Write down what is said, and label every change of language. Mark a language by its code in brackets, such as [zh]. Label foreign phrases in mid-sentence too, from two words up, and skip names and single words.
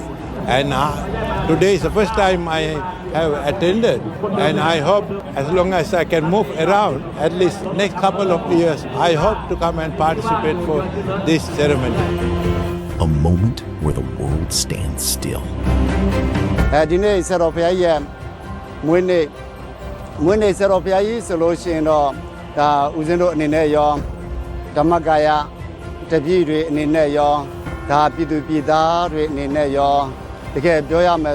[en] And today is the first time I have attended, and I hope as long as I can move around, at least next couple of years, I hope to come and participate for this ceremony. A moment where the world stands still. [my] ဒီနေ့ဆရာတော်ဘုရားကြီးရဲ့မွေးနေ့ဆရာတော်ဘုရားကြီးဆိုလို့ရှိရင်တော့ဒါဦးဇင်းတို့အနေနဲ့ရောဓမ္မကာယတပည့်တွေအနေနဲ့ရောဒါပြည်သူပြည်သားတွေအနေနဲ့ရောတကယ်ပြောရမယ်